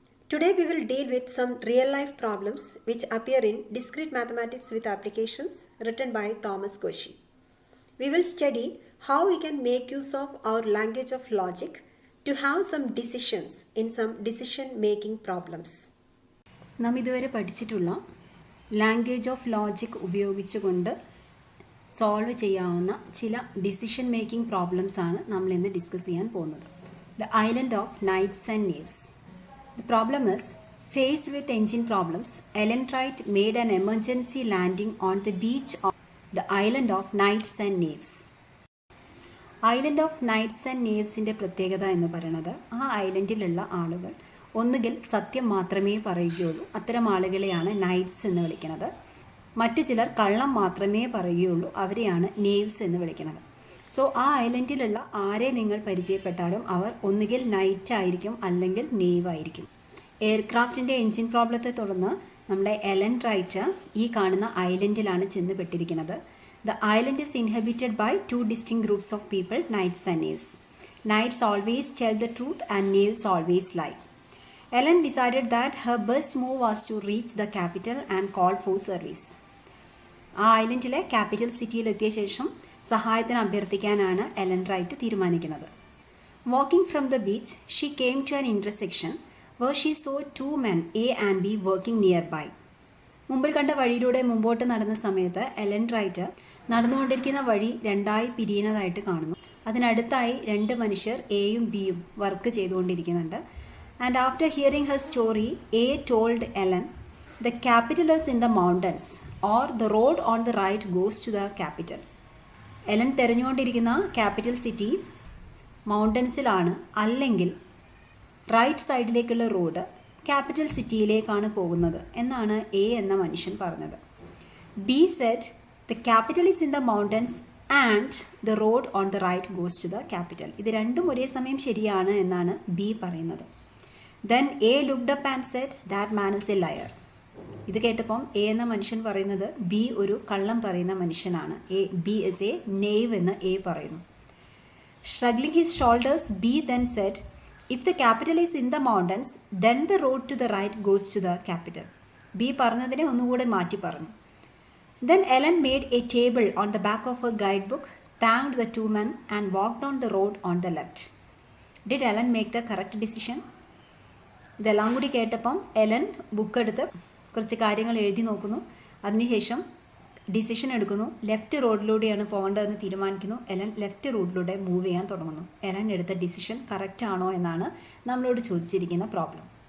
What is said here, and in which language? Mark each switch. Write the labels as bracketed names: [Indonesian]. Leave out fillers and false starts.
[English] Today we will deal with some real-life problems which appear in Discrete Mathematics with Applications written by Thomas Cauchy. We will study how we can make use of our language of logic to have some decisions in some decision-making problems. [Malayalam] നാം ഇതുവരെ പഠിച്ചിട്ടുള്ള language of logic ഉപയോഗിച്ചുകൊണ്ട് solve ചെയ്യാവുന്ന ചില decision making problems ആണ് നമ്മൾ ഇന്ന് discuss ചെയ്യാൻ പോകുന്നത്. [English] The island of Knights and Knaves. The problem is faced with engine problems, Ellen Wright made an emergency landing on the beach of the island of Knights and Knaves. [Malayalam] Island of nights and നേവ്സിൻ്റെ പ്രത്യേകത എന്ന് പറയുന്നത് ആ ഐലൻഡിലുള്ള ആളുകൾ ഒന്നുകിൽ സത്യം മാത്രമേ പറയുകയുള്ളൂ, അത്തരം ആളുകളെയാണ് നൈറ്റ്സ് എന്ന് വിളിക്കുന്നത്. മറ്റു ചിലർ കള്ളം മാത്രമേ പറയുകയുള്ളൂ, അവരെയാണ് നേവ്സ് എന്ന് വിളിക്കുന്നത്. സോ ആ ഐലൻഡിലുള്ള ആരെ നിങ്ങൾ പരിചയപ്പെട്ടാലും അവർ ഒന്നുകിൽ നൈറ്റ് ആയിരിക്കും അല്ലെങ്കിൽ നേവ് ആയിരിക്കും. എയർക്രാഫ്റ്റിൻ്റെ എൻജിൻ പ്രോബ്ലത്തെ തുടർന്ന് നമ്മുടെ എലൻ റൈറ്റ് ഈ കാണുന്ന ഐലൻഡിലാണ് ചെന്ന് പെട്ടിരിക്കുന്നത്. [English] The island is inhabited by two distinct groups of people, knights and knaves. Knights always tell the truth and knaves always lie. Ellen decided that her best move was to reach the capital and call for service. [Malayalam] ആ ഐലൻഡിലെ capital സിറ്റിയിലെത്തിയ ശേഷം സഹായത്തിന് അഭ്യർത്ഥിക്കാനാണ് Ellen right തീരുമാനിക്കുന്നത്. [English] Walking from the beach she came to an intersection where she saw two men, A and B, working nearby. [Malayalam] മുമ്പിൽ കണ്ട വഴിയിലൂടെ മുമ്പോട്ട് നടന്ന സമയത്ത് എലൻ റൈറ്റ് നടന്നുകൊണ്ടിരിക്കുന്ന വഴി രണ്ടായി പിരിയുന്നതായിട്ട് കാണുന്നു. അതിനടുത്തായി രണ്ട് മനുഷ്യർ എയും ബിയും work ചെയ്തുകൊണ്ടിരിക്കുന്നുണ്ട്. [English] And after hearing her story, A told Ellen, the capital is in the mountains or the road on the right goes to the capital. [Malayalam] Ellen തിരഞ്ഞുകൊണ്ടിരിക്കുന്ന capital city മൗണ്ടൻസിലാണ്, അല്ലെങ്കിൽ റൈറ്റ് സൈഡിലേക്കുള്ള റോഡ് ക്യാപിറ്റൽ സിറ്റിയിലേക്കാണ് പോകുന്നത് എന്നാണ് എ എന്ന മനുഷ്യൻ പറഞ്ഞത്. [English] B said the capital is in the mountains and the road on the right goes to the capital. [Malayalam] ഇത് രണ്ടും ഒരേ സമയം ശരിയാണ് എന്നാണ് ബി പറയുന്നത്. [English] Then A looked up and said that man is a liar. [Malayalam] ഇത് കേട്ടപ്പം എ എന്ന മനുഷ്യൻ പറയുന്നത് ബി ഒരു കള്ളം പറയുന്ന മനുഷ്യനാണ്. [English] B is a knave [Malayalam] എന്ന് എ പറയുന്നു. [English] Shrugging his shoulders, B then said, if the capital is in the mountains, then the road to the right goes to the capital. B [Malayalam] പറഞ്ഞതിനെ ഒന്നുകൂടെ മാറ്റി പറഞ്ഞു. [English] Then Ellen made a table on the back of her guidebook, thanked the two men and walked on the road on the left. Did Ellen make the correct decision? [Malayalam] ഇതെല്ലാം കൂടി കേട്ടപ്പം Ellen book എടുത്ത് കുറച്ച് കാര്യങ്ങൾ എഴുതി നോക്കുന്നു. അതിനുശേഷം decision എടുക്കുന്നു. ലെഫ്റ്റ് റോഡിലൂടെയാണ് പോകേണ്ടതെന്ന് തീരുമാനിക്കുന്നു. എലൻ ലെഫ്റ്റ് റൂട്ടിലൂടെ മൂവ് ചെയ്യാൻ തുടങ്ങുന്നു. എലൻ എടുത്ത ഡിസിഷൻ കറക്റ്റ് ആണോ എന്നാണ് നമ്മളോട് ചോദിച്ചിരിക്കുന്ന പ്രോബ്ലം.